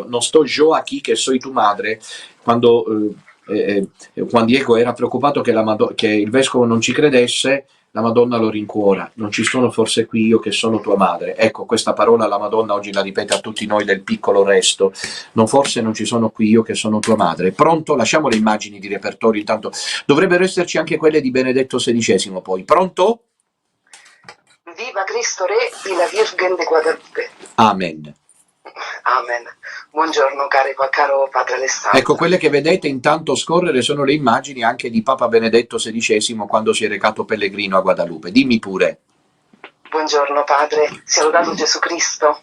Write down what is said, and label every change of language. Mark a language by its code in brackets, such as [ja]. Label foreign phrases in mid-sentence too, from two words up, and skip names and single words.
[es] Non sto yo aquí che soy tu madre. [it] Quando Juan Diego era preoccupato che il vescovo non ci credesse, la Madonna lo rincuora: non ci sono forse qui io che sono tua madre? Ecco, questa parola la Madonna oggi la ripete a tutti noi del piccolo resto: forse non ci sono qui io che sono tua madre. Pronto? Lasciamo le immagini di repertorio, intanto dovrebbero esserci anche quelle di Benedetto XVI poi. Pronto? [es] Viva Cristo Re y la Virgen de Guadalupe. [it] Amen. Amen. Buongiorno caro padre Alessandro. Ecco, quelle che vedete intanto scorrere sono le immagini anche di Papa Benedetto XVI quando si è recato pellegrino a Guadalupe. Dimmi pure. Buongiorno padre, sia lodato Gesù Cristo.